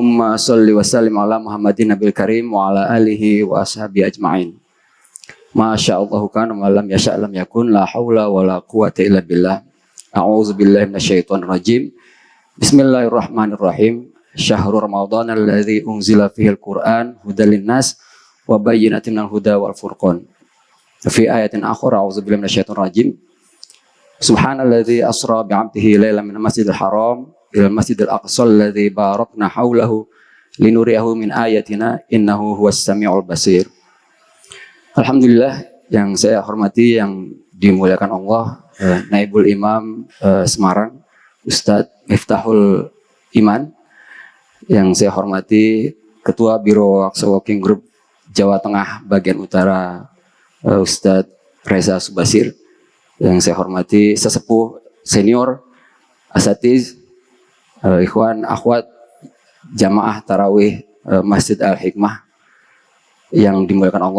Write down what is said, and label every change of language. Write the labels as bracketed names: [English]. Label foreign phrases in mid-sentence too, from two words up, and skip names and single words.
[Arabic] اللهم صل وسلم على محمد النبي الكريم وعلى آله وأصحابه أجمعين. ما شاء الله كان ولم يشأ لم يكن لا حول ولا قوة إلا بالله. أعوذ بالله من الشيطان الرجيم بسم الله الرحمن الرحيم. شهر رمضان الذي أنزل فيه القرآن هدى للناس وبينات من الهدى والفرقان. في آية أخرى أعوذ بالله من الشيطان الرجيم سبحان الذي أسرى بعبده ليلا من المسجد الحرام إلى المسجد الأقصى الذي باركنا حوله لنريه من آياتنا إنه هو السميع البصير. Alhamdulillah, [Indonesian] yang saya hormati, yang dimuliakan Allah, Naibul Imam Semarang, Ustadz Miftahul Iman, yang saya hormati Ketua Biro Aqsa Working Group Jawa Tengah bagian utara, Ustadz Reza Subasir, yang saya hormati sesepuh senior, asatiz, ikhwan, akhwat, jamaah tarawih Masjid Al-Hikmah yang dimuliakan Allah.